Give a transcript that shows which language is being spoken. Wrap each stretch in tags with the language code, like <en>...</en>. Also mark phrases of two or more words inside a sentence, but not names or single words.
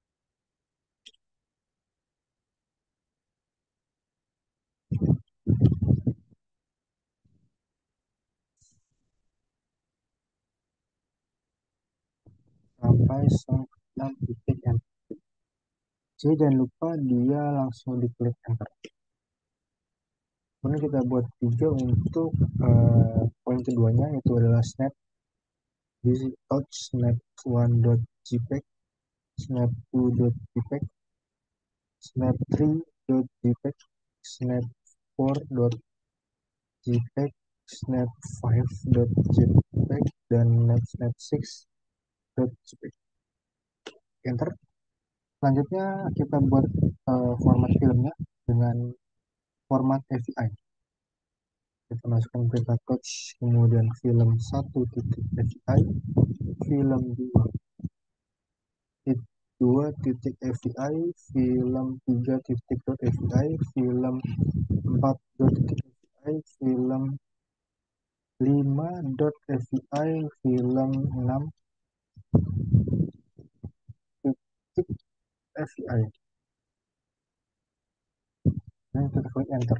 <id>Sampai song ke-6 titik mp3. Jadi jangan lupa dia langsung diklik enter. Kemudian kita buat tiga untuk poin keduanya, yaitu adalah snap.</id> <en>This is</en> <id>touch snap 1.jpg, snap 2.jpg, snap 3.jpg, snap 4.jpg, snap 5.jpg, dan snap 6.jpg. Enter. Selanjutnya kita buat format filmnya dengan format AVI. Kita masukkan perintah touch, kemudian film 1.AVI, film 2.AVI, film 3.AVI, film 4.AVI, film 5.avi film 6 titik avi dan kita klik enter.</id>